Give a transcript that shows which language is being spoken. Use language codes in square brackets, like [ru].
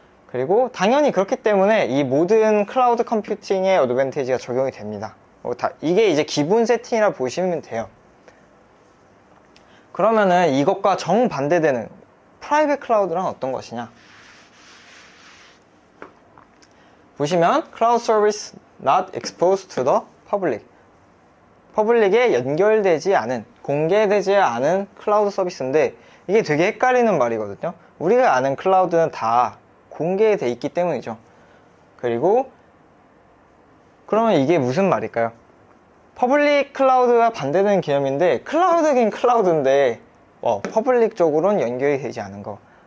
[ko] 그리고 당연히 그렇기 때문에 이 모든 클라우드 컴퓨팅의 어드밴티지가 적용이 됩니다. 이게 이제 기본 세팅이라 보시면 돼요. 그러면은 이것과 정반대되는 프라이빗 클라우드란 어떤 것이냐? 보시면 [en] Cloud Service not exposed to the public. [ko] 퍼블릭에 연결되지 않은, 공개되지 않은 클라우드 서비스인데 이게 되게 헷갈리는 말이거든요. 우리가 아는 클라우드는 다 공개돼 있기 때문이죠. 그리고 그러면 이게 무슨 말일까요? 퍼블릭 클라우드와 반대되는 개념인데 클라우드긴 클라우드인데 퍼블릭 쪽으로는 연결이 되지 않은 거.